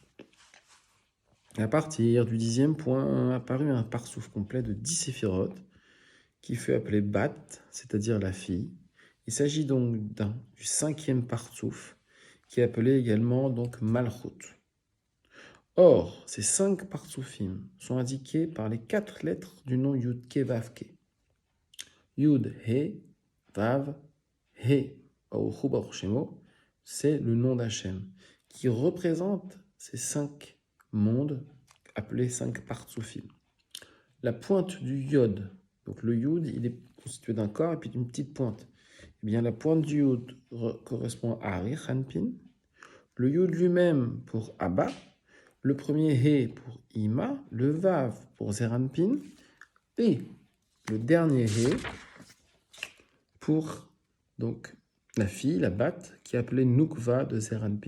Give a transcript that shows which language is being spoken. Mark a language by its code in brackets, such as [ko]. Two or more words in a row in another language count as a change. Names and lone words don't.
[fr] À partir du 10e point, apparut un parsouf complet de 10 séphirotes qui fut appelé Bat, c'est-à-dire la fille. Il s'agit donc du 5e partsouf, qui est appelé également donc Malchut. Or, ces 5 partsoufim sont indiqués par les 4 lettres du nom Yud Ke Vav Ke. [he] יוד הא ואו הא ברוכו ברוך שמו, [fr] c'est le nom d'Hachem, qui représente ces 5 mondes appelés 5 partsoufim. La pointe du Yod, donc le Yud, il est constitué d'un corps et puis d'une petite pointe. Eh bien, la pointe du Yud correspond à Ari Hanpin, le Yud lui-même pour Abba, le premier He pour Ima, le Vav pour Zeranpin, et le dernier He pour donc la fille, la Bat, qui est appelée Nukva de Zeranpin.